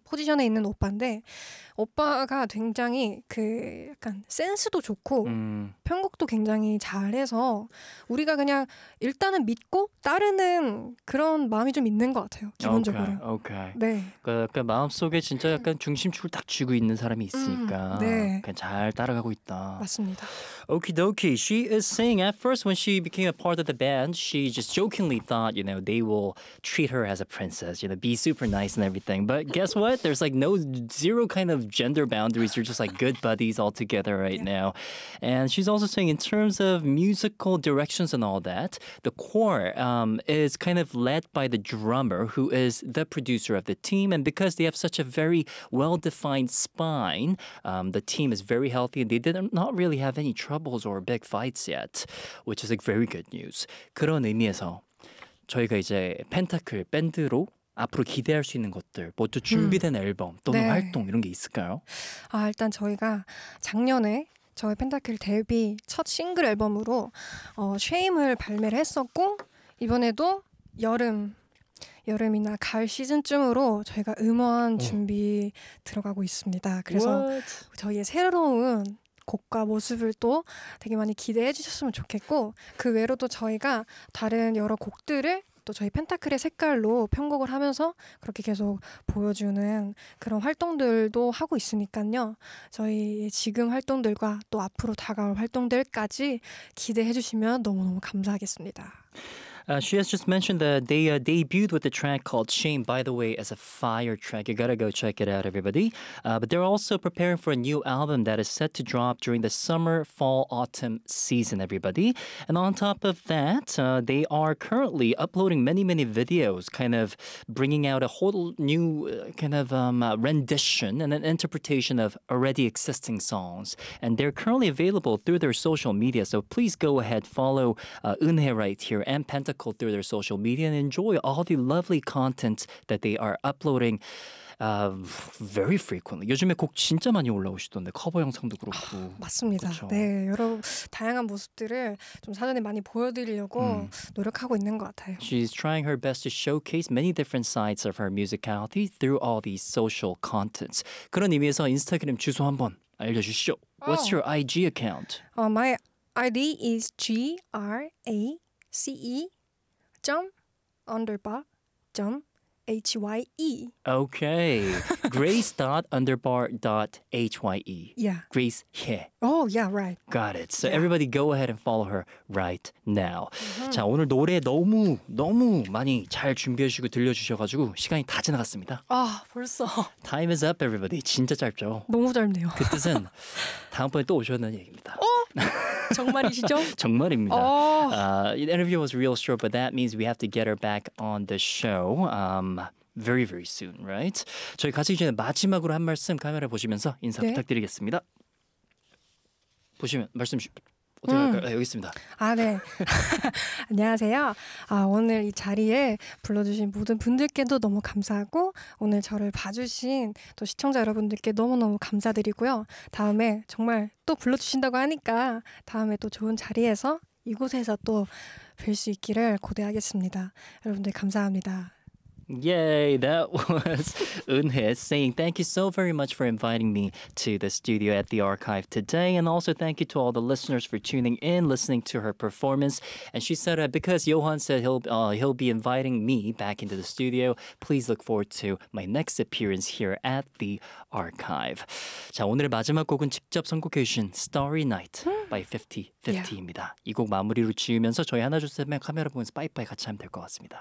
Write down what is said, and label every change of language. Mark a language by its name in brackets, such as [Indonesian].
[Korean] 포지션에 있는 오빠인데 오빠가 굉장히 그 약간 센스도 좋고 편곡도 굉장히 잘해서 우리가 그냥 일단은 믿고 따르는 그런 마음이 좀 있는 것 같아요. 기본적으로. [English] 오케이. Okay. [Korean] 네. 그 마음속에 진짜 약간 중심축을 딱 쥐고 있는 사람이 있으니까 네. 그냥 잘 따라가고 있다. 맞습니다. [English] Okidoki. She is saying at first when she became a part of the band, she just jokingly thought, you know, they will treat her as a princess, you know, be super nice and everything. But guess what? There's like no zero kind of gender boundaries. You're just like good buddies all together right yeah. now. And she's also saying in terms of musical directions and all that, the core is kind of led by the drummer who is the producer of the team. And because they have such a very well-defined spine, the team is very healthy and they did not really have any troubles or big fights yet, which is like very good news. [Korean] 그런 의미에서 저희가 이제 펜타클 밴드로 앞으로 기대할 수 있는 것들, 뭐 또 준비된 앨범 또는 네. 활동 이런 게 있을까요? 아 일단 저희가 작년에 저희 펜타클 데뷔 첫 싱글 앨범으로 쉐임을 발매를 했었고 이번에도 여름이나 가을 시즌쯤으로 저희가 음원 준비 들어가고 있습니다. 그래서 [English] What? [Korean] 저희의 새로운 곡과 모습을 또 되게 많이 기대해 주셨으면 좋겠고 그 외로도 저희가 다른 여러 곡들을 또 저희 펜타클의 색깔로 편곡을 하면서 그렇게 계속 보여주는 그런 활동들도 하고 있으니까요. 저희 지금 활동들과 또 앞으로 다가올 활동들까지 기대해 주시면 너무너무 감사하겠습니다. [English] She has just mentioned that they debuted with a track called Shame, by the way, as a fire track. You gotta go check it out, everybody. But they're also preparing for a new album that is set to drop during the summer, fall, autumn season, everybody. And on top of that, they are currently uploading many, many videos, kind of bringing out a whole new kind of rendition and an interpretation of already existing songs. And they're currently available through their social media. So please go ahead, follow Eunhae right here and Pentacle through their social media and enjoy all the lovely content that they are uploading very frequently. [Korean] 요즘에 곡 진짜 많이 올라오시던데 커버 영상도 그렇고. 아, 맞습니다. 그쵸? 네, 여러 다양한 모습들을 좀 사전에 많이 보여드리려고 노력하고 있는 것 같아요. [English] She's trying her best to showcase many different sides of her musicality through all these social contents. [Korean] 그런 의미에서 인스타그램 주소 한번 알려주시죠. [English] What's your IG account? My ID is grace.underbar.hye. Okay. grace.underbar.hye. Yeah. Grace He. Oh, yeah, right. Got it. So yeah. Everybody go ahead and follow her right now. Mm-hmm. [Korean] 자, 오늘 노래 너무, 너무 많이 잘 준비해주시고 들려주셔가지고 시간이 다 지나갔습니다. 아, 벌써. [English] Time is up, everybody. [Korean] 진짜 짧죠? 너무 짧네요. 그 뜻은 다음번에 또 오셨다는 얘기입니다. 어? 정말이시죠? 정말입니다. [English] The interview was real short, but that means we have to get her back on the show very, very soon, right? [Korean] 저희 같이 이제 마지막으로 한 말씀 카메라 보시면서 인사 네. 부탁드리겠습니다. 보시면 말씀 어떻게 할까요? 여기 있습니다. 아, 네. 안녕하세요. 아, 오늘 이 자리에 불러주신 모든 분들께도 너무 감사하고 오늘 저를 봐주신 또 시청자 여러분들께 너무너무 감사드리고요. 다음에 정말 또 불러주신다고 하니까 다음에 또 좋은 자리에서 이곳에서 또 뵐 수 있기를 고대하겠습니다. 여러분들 감사합니다. [English] Yay, that was Eunhae saying thank you so very much for inviting me to the studio at the Archive today. And also thank you to all the listeners for tuning in, listening to her performance. And she said, because Johan said he'll be inviting me back into the studio, please look forward to my next appearance here at the Archive. [Korean] 자, 오늘의 마지막 곡은 직접 선곡해 주신 Starry Night by 5050입니다. Yeah. 이 곡 마무리로 지으면서 저희 하나주세요 카메라 보면서 빠이빠이 같이 하면 될 것 같습니다.